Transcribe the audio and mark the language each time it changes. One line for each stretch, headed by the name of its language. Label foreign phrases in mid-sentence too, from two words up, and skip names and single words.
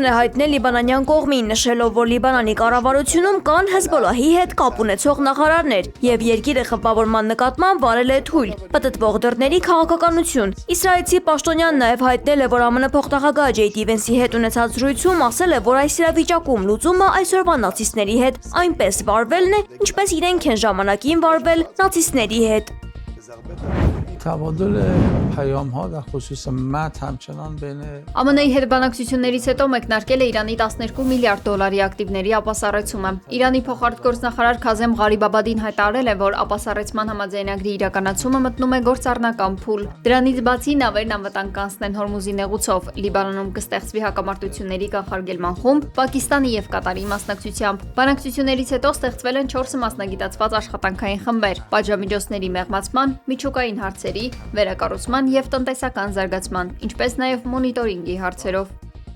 Armenian: է հայտնել լիբանանյան կողմին, նշելով, որ Լիբանանի կառավարությունում կան Հեզբոլլահի հետ կապ ունեցող նախարարներ եւ երկիրը խմբավորման նկատմամբ վարել է թույլ, պտտվող դռների քաղաքականություն։ Իսրայելցի պաշտոնյան նաև հայտնել է, որ ԱՄՆ փոխնախագահ Ջեյ Դի Վենսի հետ ունեցած զրույցում ասել է, որ այս իրավիճակում լուծումը այսօրվա նացիստների հետ այնպես վարվելն է, ինչպես իրենք են ժամանակին վարվել նացիստների հետ։
Persian: تبادل پیام‌ها در خصوص مد همچنان بین
Armenian: ԱՄՆ-ի հետ բանակցություններից հետո մեկնարկել է Իրանի 12 միլիարդ դոլարի ակտիվների ապասառեցումը։ Իրանի փոխարտգործնախարար Քազեմ Ղարիբաբադին հայտարարել է, որ ապասառեցման համաձայնագրի իրականացումը մտնում է գործառնական փուլ։ Դրանից բացի նավերն անվտանգ կանցնեն Հորմուզի նեղուցով, Լիբանանում կստեղծվի հակամարտությունների կանխարգելման խումբ Պակիստանի եւ Կատարի մասնակցությամբ։ Բանակցություններից հետո ստեղծվել են 4 մասնագիտացված աշխատանքային խմբեր՝ պատժամիջոցների մեղմացման, միջուկային հարցերի, վերակառուցման եւ տնտեսական զարգացման, ինչպես նաեւ մոնիտորինգի հարցերով։